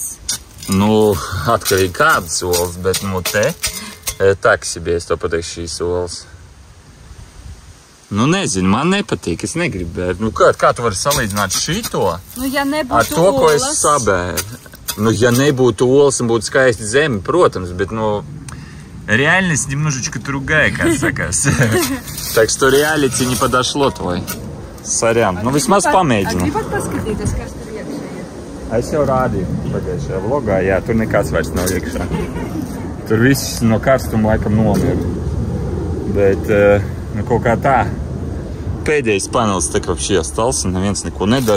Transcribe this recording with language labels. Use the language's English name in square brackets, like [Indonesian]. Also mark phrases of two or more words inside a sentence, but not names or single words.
[Latvian] Nu, atkarīgi kādas olas, bet, nu, te taksibies, to pateiks šīs olas. Nu, nezinu, man nepatīk, es negribu bērt. Nu, kā tu vari salīdzināt šito nu, ja ar to, olas, ko es sabēru? Nu, ja nebūtu olas un būtu skaisti zemi, protams, bet, [Russian] ну, реальность немножечко другая, как sakās. Так что реалити не подошло твой. Сорян. [Latvian] Nu, vismaz pamēģinu. Gribat paskatīties, kas tur iekšā ir? Es jau rādīju pagājušajā vlogā, jā, tur nekāds vairs nav iekšā. Tur viss no karstuma laikam nomira. Bet, nu, kaut kā tā. Pēdējais panelis tā kā šī ostals, un neviens neko nedara.